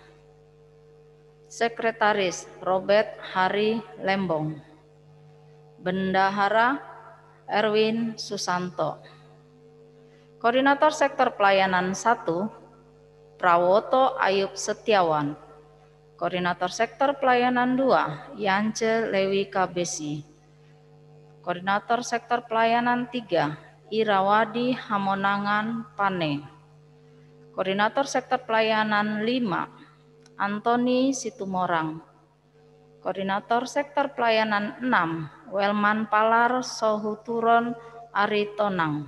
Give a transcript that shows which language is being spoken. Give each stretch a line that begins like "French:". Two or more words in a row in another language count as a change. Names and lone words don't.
Indonesian: Sekretaris Robert Hari Lembong. Bendahara Erwin Susanto. Koordinator Sektor Pelayanan 1 Prawoto Ayub Setiawan. Koordinator Sektor Pelayanan 2, Yance Lewi Kabesi. Koordinator Sektor Pelayanan 3, Irawadi Hamonangan Pane. Koordinator Sektor Pelayanan 5, Antoni Situmorang. Koordinator Sektor Pelayanan 6, Welman Palar Sohuturon Aritonang.